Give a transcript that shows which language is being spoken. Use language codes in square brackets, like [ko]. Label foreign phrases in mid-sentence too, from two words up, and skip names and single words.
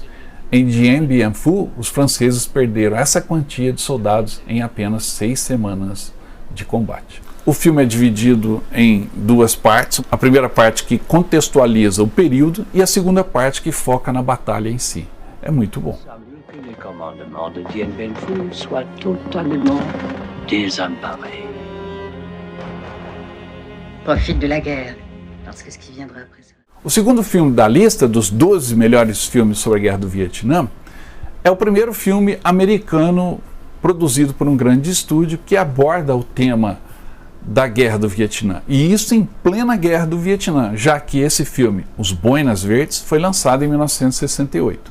[pt] Em Dien Bien Phu, os franceses perderam essa quantia de soldados em apenas 6 semanas de combate. O filme é dividido em duas partes. A primeira parte que contextualiza o período e a segunda parte que foca na batalha em si. É muito bom. [fr] Que les commandements de Dien Bien Phu soient totalement désemparés. Profite de la guerre, parce que ce qui viendra après ça. [pt] O segundo filme da lista dos 12 melhores filmes sobre a Guerra do Vietnã é o primeiro filme americano produzido por um grande estúdio que aborda o tema da Guerra do Vietnã. E isso em plena Guerra do Vietnã, já que esse filme, Os Boinas Verdes, foi lançado em 1968.